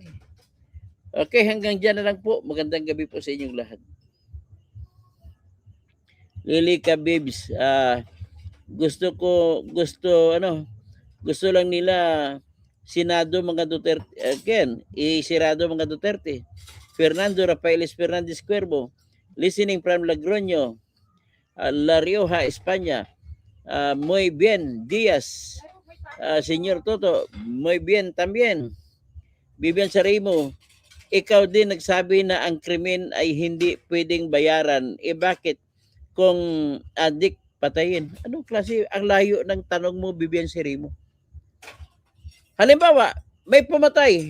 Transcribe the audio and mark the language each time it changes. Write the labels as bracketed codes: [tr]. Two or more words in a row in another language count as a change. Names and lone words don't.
[tl] Okay, hanggang dyan na lang po. Magandang gabi po sa inyong lahat. Lilika Bibs, gusto lang nila Senado mga Duterte, again, isirado mga Duterte. [en] Fernando Rafaeles Fernandez Cuervo, listening from Logroño, La Rioja, España. [es] Muy bien, Díaz. Señor Toto, muy bien también. [tl] Bibian Sarimo, ikaw din nagsabi na ang krimen ay hindi pwedeng bayaran. Bakit kung adik patayin? Anong klase? Ang layo ng tanong mo, Bibian Sarimo. Halimbawa, may pumatay.